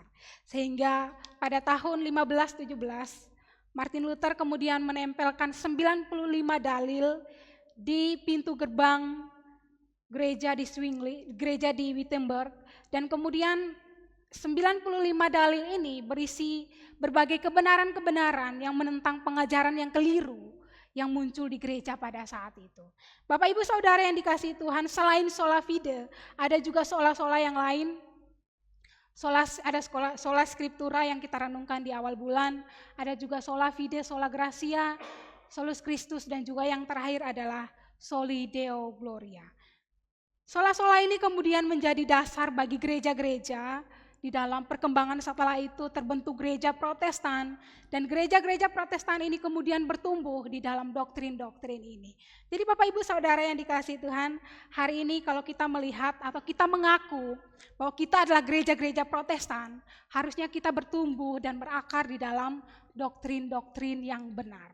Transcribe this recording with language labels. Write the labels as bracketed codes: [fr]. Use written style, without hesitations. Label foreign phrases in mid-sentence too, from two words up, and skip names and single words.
[id] Sehingga pada tahun 1517, Martin Luther kemudian menempelkan 95 dalil di pintu gerbang gereja di Zwingli, gereja di Wittenberg, dan kemudian 95 dalil ini berisi berbagai kebenaran-kebenaran yang menentang pengajaran yang keliru yang muncul di gereja pada saat itu. Bapak Ibu Saudara yang dikasihi Tuhan, selain [la] sola fide, [id] ada juga sola-sola yang lain. Ada [la] sola scriptura [id] yang kita renungkan di awal bulan, ada juga [la] sola fide, sola gratia, solus Christus, [id] dan juga yang terakhir adalah [la] soli deo gloria. [id] Sola-sola ini kemudian menjadi dasar bagi gereja-gereja. Di dalam perkembangan setelah itu terbentuk gereja Protestan, dan gereja-gereja Protestan ini kemudian bertumbuh di dalam doktrin-doktrin ini. Jadi Bapak Ibu Saudara yang dikasihi Tuhan, hari ini kalau kita melihat atau kita mengaku bahwa kita adalah gereja-gereja Protestan, harusnya kita bertumbuh dan berakar di dalam doktrin-doktrin yang benar.